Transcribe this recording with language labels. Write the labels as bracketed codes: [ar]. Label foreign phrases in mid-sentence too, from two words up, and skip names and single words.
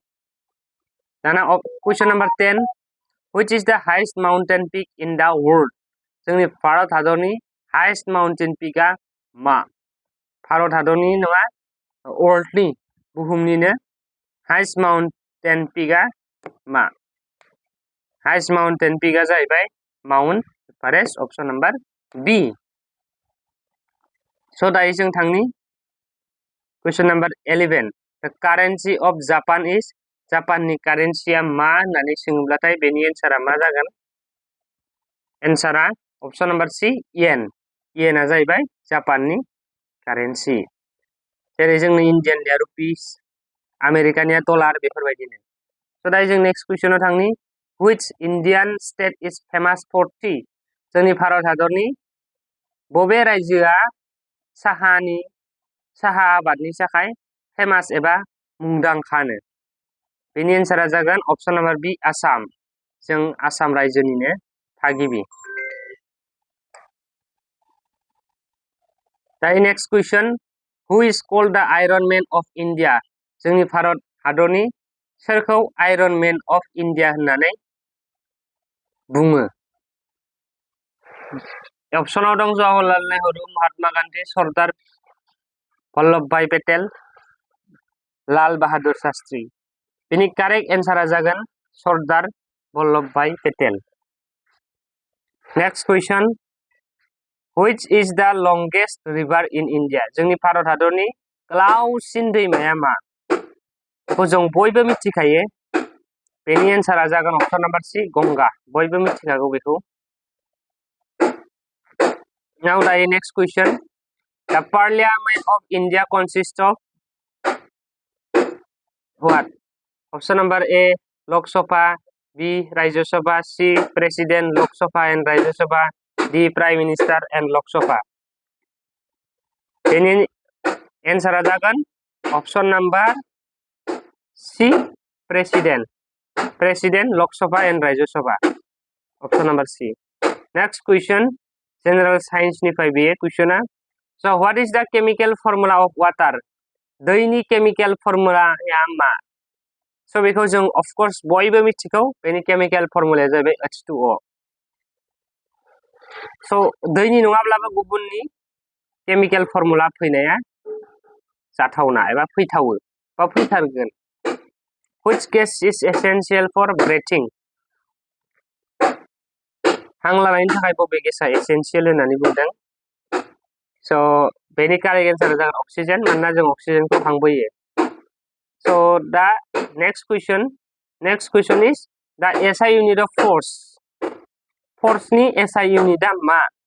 [en] dana question number 10. Which is the highest mountain peak in the world? [brx] जोंनि भारत हादरनि [en] highest mountain peaka [brx] मा? भारत हादरनि नङा वर्ल्डनि बुहुमनिनो [en] highest mountain peaka [brx] मा? [en] highest mountain peaka [brx] जाहैबाय माउन्ट एभारेस्ट. [en] Option number B. [brx] स' दायो जों थांनि [en] question number 11. The currency of Japan is? [brx] जापाननि कारेन्सिया मा होननानै सोङोब्लाथाय बेनि एन्सारा मा जागोन? [en] Answera option number C yen. [brx] येनआ जाहैबाय जापाननि कारेन्सि. जेरै जोंनि इन्डियानिया रुपिस, आमेरिकानिया डलार बेफोरबायदिनो. स' दायो जों नेक्स्ट कुइसनाव थांनि. [en] Which Indian state is famous for tea? [brx] जोंनि भारत हादरनि बबे रायजोआ साहा आबादनि थाखाय फेमास एबा मुंदांखानो? बेनि एन्सारा जागोन [en] option number B [brx] आसाम. जों आसाम रायजोनिनो थागिबि. दायो [en] next question. Who is called the Iron Man of India? [brx] जोंनि भारत हादरनि सोरखौ [en] Iron Man of India [brx] होननानै बुङो? ऑप्शनाव दं जवाहरलाल नेहरू, महात्मा गान्धी, सरदार वल्लभभाई पेटेल, लाल बाहादुर शास्त्री. बेनि [en] correct answera [brx] जागोन सरदार वल्लभभाई पेटेल. [en] Next question. Which is the longest river in India? [brx] जोंनि भारत हादरनि गोलावसिन दैमाया मा? बेखौ जों बयबो मिथिखायो. बेनि एन्सारा जागोन [en] option number C [brx] गंगा. बयबो मिथिखागौ बेखौ. नाउ दायो [en] next question. The Parliament of India consist of what? Option number A Lok Sabha, B Rajya Sabha, C President Lok Sabha and Rajya Sabha, D Prime Minister and Lok Sabha. [brx] बेनि एन्सारा जागोन [en] option number C President Lok Sabha and Rajya Sabha. Option number C. Next question general science निफ्राय बेयो क्वेश्चना. So what is the chemical formula of water? [brx] दैनि [en] chemical formulaya [brx] मा? स' बेखौ जों अफकर्स बयबो मिथिगौ बेनि [en] chemical formulaya [brx] जाहैबाय H2O स' दैनि नङाब्लाबो गुबुननि [en] chemical formula [brx] फैनाया जाथावना एबा फैथावो बा फैथारगोन [en] which gas is essential for breathing [brx] हां लानायनि थाखाय बबे गेसा एसेन्शियेल होननानै बुंदों स' बेनि [en] correct answera [brx] जागोन अक्सिजेन मानोना जों अक्सिजेनखौ हां बोयो स' दा [en] next question is the SI unit of force [brx] नि [en] SI unitआ [brx] मा